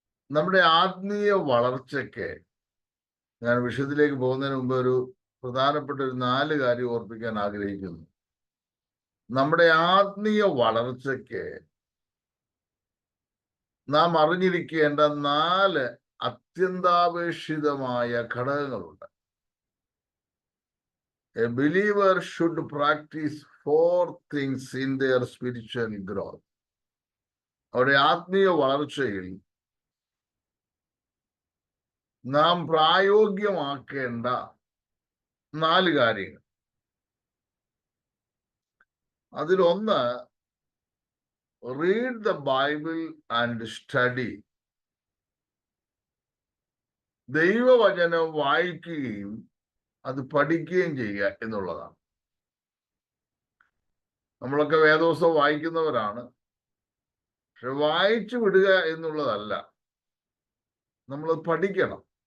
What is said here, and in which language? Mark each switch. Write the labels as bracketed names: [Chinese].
[Malayalam] നമ്മുടെ ആത്മീയ വളർച്ചയ്ക്ക് ഞാൻ വിഷയത്തിലേക്ക് പോകുന്നതിന് മുമ്പ് ഒരു പ്രധാനപ്പെട്ട ഒരു 4 കാര്യം ഓർപ്പിക്കാൻ ആഗ്രഹിക്കുന്നു. നമ്മുടെ ആത്മീയ വളർച്ചയ്ക്ക് നാം അറിഞ്ഞിരിക്കേണ്ട 4 അത്യന്താപേക്ഷിതമായ ഘടകങ്ങളുണ്ട്. [English] A believer should practice 4 things in their spiritual growth. [Malayalam] അവരുടെ ആത്മീയ വളർച്ചയിൽ നാം പ്രായോഗികമാക്കേണ്ട 4 കാര്യങ്ങൾ. [English] അതിലൊന്ന്, read the Bible and study. [Malayalam] ദൈവവചനം വായിക്കുകയും അത് പഠിക്കുകയും ചെയ്യുക എന്നുള്ളതാണ്. നമ്മളൊക്കെ വേദോത്സവം വായിക്കുന്നവരാണ്. പക്ഷെ വായിച്ചു വിടുക എന്നുള്ളതല്ല, നമ്മൾ പഠിക്കണം.